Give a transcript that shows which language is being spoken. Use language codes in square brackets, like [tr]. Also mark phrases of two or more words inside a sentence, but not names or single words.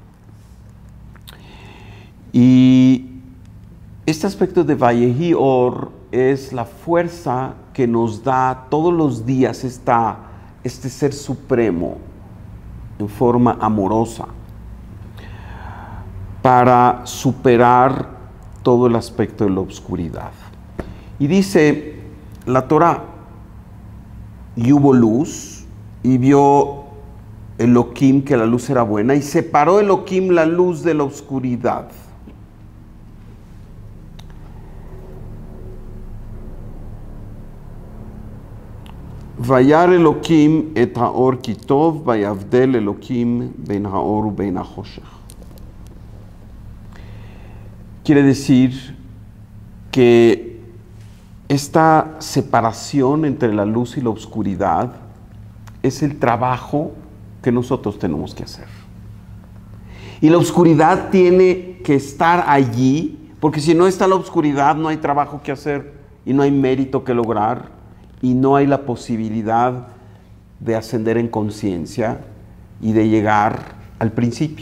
[es] Y este aspecto de [he] Vayehi Or [es] es la fuerza que nos da todos los días este ser supremo en forma amorosa para superar todo el aspecto de la oscuridad. Y dice la Torá, y hubo luz, y vio Elohim que la luz era buena, y separó Elohim la luz de la oscuridad. [he] וירא אלהים את האור כי טוב, ויבדל אלהים בין האור ובין החשך. [es] Quiere decir que esta separación entre la luz y la oscuridad es el trabajo que nosotros tenemos que hacer. Y la oscuridad tiene que estar allí, porque si no está la oscuridad no hay trabajo que hacer y no hay mérito que lograr y no hay la posibilidad de ascender en conciencia y de llegar al principio.